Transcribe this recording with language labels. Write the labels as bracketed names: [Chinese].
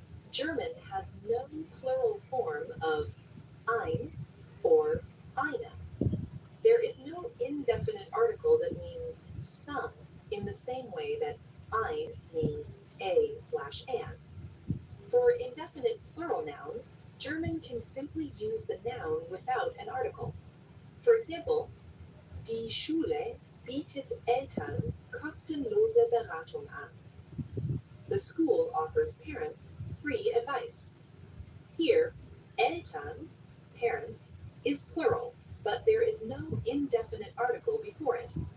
[English] German has no plural form of ein or eine. There is no indefinite article that means some in the same way that ein means a/an. For indefinite plural nouns, German can simply use the noun without an article. For example, [German] die Schule bietet Eltern kostenlose Beratung an. [English] The school offers parents free advice. Here, Eltern, parents, is plural, but there is no indefinite article before it.